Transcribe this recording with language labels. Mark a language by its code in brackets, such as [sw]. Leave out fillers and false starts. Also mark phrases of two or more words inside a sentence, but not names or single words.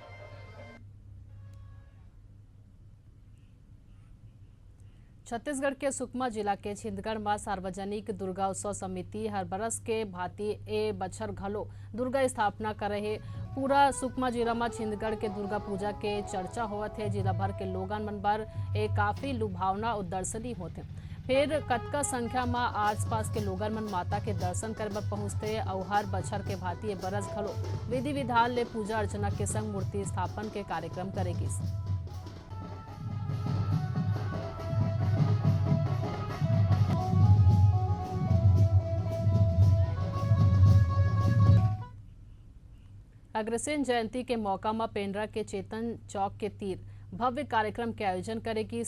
[hne] छत्तीसगढ़ के सुकमा जिला के छिंदगढ़ में सार्वजनिक दुर्गा उत्सव समिति हर बरस के भांति ए बछर घलो दुर्गा स्थापना कर रहे। पूरा सुकमा जिला में छिंदगढ़ के दुर्गा पूजा के चर्चा होवत है। जिला भर के लोगन मन बर ए काफी लुभावना और दर्शनीय होते। फिर कतका संख्या में आसपास के लोगन मन माता के दर्शन करे बर पहुंचते और हर बछर के भांति ये बरस घलो विधि विधान ले पूजा अर्चना के संग मूर्ति स्थापन के कार्यक्रम करेगी। अग्रसेन जयंती के मौका में पेंड्रा के चेतन चौक के तीर भव्य कार्यक्रम के आयोजन करेगी।